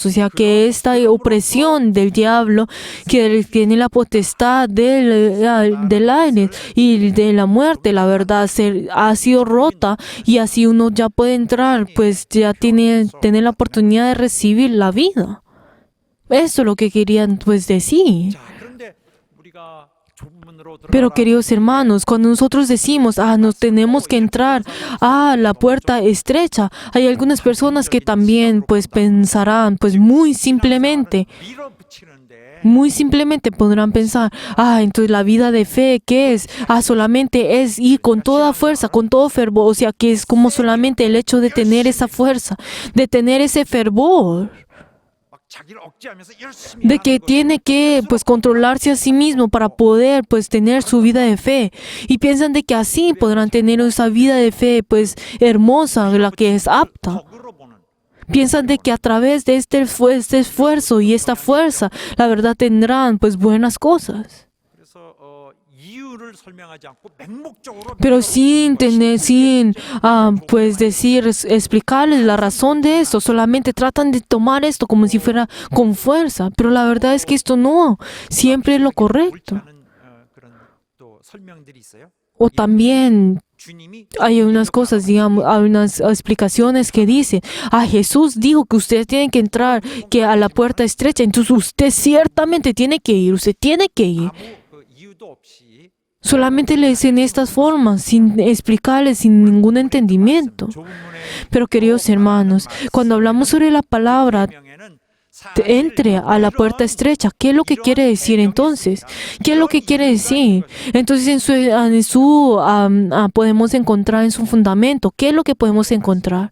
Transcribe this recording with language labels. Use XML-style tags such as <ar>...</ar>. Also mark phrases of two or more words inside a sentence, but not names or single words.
<es>O sea que esta opresión del diablo, que tiene la potestad del aire y de la muerte, la verdad, ha sido rota, y así uno ya puede entrar, pues ya tener la oportunidad de recibir la vida. Eso es lo que querían pues decir.</es> <ko>자, 그런데 우리가 좁은 문으로</ko> <es>Pero</es> <ko>들어가라.</ko> <es>queridos hermanos, cuando nosotros decimos, nos tenemos que entrar a la puerta estrecha, hay algunas personas que también pues pensarán, pues muy simplemente podrán pensar, entonces la vida de fe, ¿qué es? Solamente es ir con toda fuerza, con todo fervor, o sea, que es como solamente el hecho de tener esa fuerza, de tener ese fervor,</es> <ko>막 자기를 억제하면서 열심히</ko> <es>de que</es> <ko>하는</ko> <es>tiene que pues controlarse a sí mismo para poder pues tener su vida de fe, y piensan de que así podrán tener esa vida de fe pues hermosa, la que es apta.</es> <ko>덕으로 보는</ko> <es>Piensan de que a través de este esfuerzo y esta fuerza, la verdad tendrán pues buenas cosas.</es> <ko>그래서 이유를 설명하지 않고 맹목적으로</ko> <es>Pero sin pues explicarles la razón de esto, solamente tratan de tomar esto como si fuera con fuerza. Pero la verdad es que esto no siempre es lo correcto.</es> <ko>옳지 않은, 그런 또 설명들이 있어요.</ko> <es>O también</es> <ko>주님이</ko> <es>hay unas cosas, digamos, hay unas explicaciones que dicen, Jesús dijo que ustedes tienen que entrar que a la puerta estrecha, entonces usted ciertamente tiene que ir, usted tiene que ir.</es> <ko>아무 그 이유도 없이</ko> <es>Solamente le dicen estas formas, sin explicarles, sin ningún entendimiento.</es> <ko>좁은 문에</ko> <es>Pero queridos hermanos, cuando hablamos sobre la palabra,</es> <ko>설명에는</ko> <es>entre a la puerta estrecha, ¿qué es lo que quiere decir entonces? ¿Qué es lo que quiere decir? Entonces podemos encontrar en su fundamento, ¿qué es lo que podemos encontrar?</es>